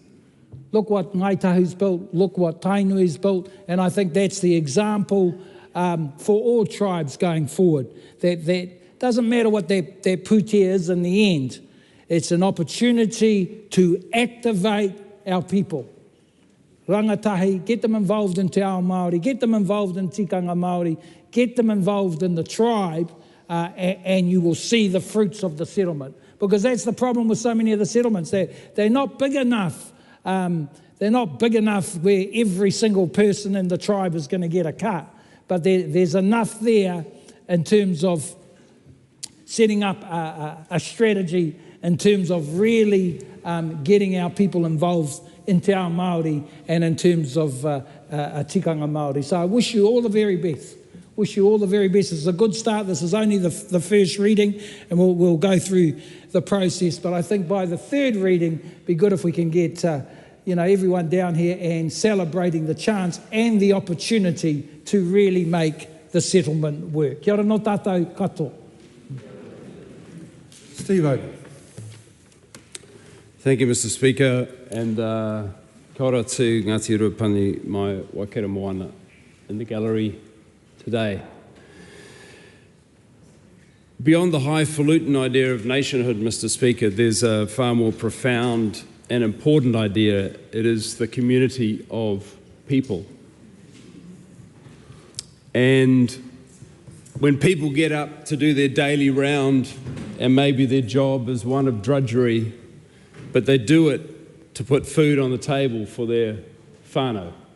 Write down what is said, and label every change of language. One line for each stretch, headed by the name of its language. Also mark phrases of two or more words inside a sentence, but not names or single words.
English: Look what Ngaitahu's built, look what Tainui's built, and I think that's the example for all tribes going forward. That doesn't matter what their putia is in the end, it's an opportunity to activate our people. Rangatahi, get them involved in
Māori: te ao Māori,
English: get them involved in
Māori: tikanga Māori,
English: get them involved in the tribe, and you will see the fruits of the settlement. Because that's the problem with so many of the settlements. They're not big enough. They're not big enough where every single person in the tribe is going to get a cut. But there's enough there in terms of setting up a strategy in terms of really getting our people involved in
Māori: te ao Māori
English: and in terms of
Māori: tikanga Māori.
English: So I wish you all the very best. Wish you all the very best. It's a good start. This is only the first reading, and we'll go through the process. But I think by the third reading, it'd be good if we can get everyone down here and celebrating the chance and the opportunity to really make the settlement work.
Māori: Kia ora no tātou katoa.
English: Steve Oden. Thank you, Mr. Speaker, and
Māori: kia ora
English: to Ngāti Ruapani, my Waikato moana, in the gallery today. Beyond the highfalutin idea of nationhood, Mr. Speaker, there's a far more profound and important idea. It is the community of people. And when people get up to do their daily round, and maybe their job is one of drudgery, but they do it to put food on the table for their whānau.